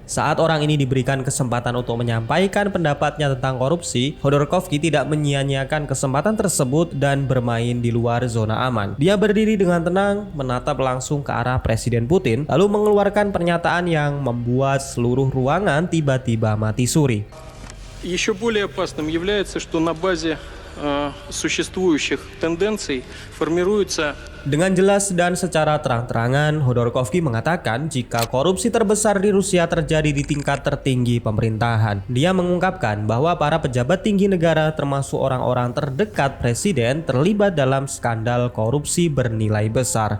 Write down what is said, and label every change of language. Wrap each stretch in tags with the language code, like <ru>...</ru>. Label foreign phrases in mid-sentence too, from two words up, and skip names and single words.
<id>Saat orang ini diberikan kesempatan untuk menyampaikan pendapatnya tentang korupsi, Khodorkovsky tidak menyia-nyiakan kesempatan tersebut dan bermain di luar zona aman. Dia berdiri dengan tenang, menatap langsung ke arah Presiden Putin, lalu mengeluarkan pernyataan yang membuat seluruh ruangan tiba-tiba mati suri.</id> <ru>Еще более опасным является, что на базе существующих тенденций формируется.</ru> <id>Dengan jelas dan secara terang-terangan, Khodorkovsky mengatakan jika korupsi terbesar di Rusia terjadi di tingkat tertinggi pemerintahan. Dia mengungkapkan bahwa para pejabat tinggi negara termasuk orang-orang terdekat presiden terlibat dalam skandal korupsi bernilai besar.</id>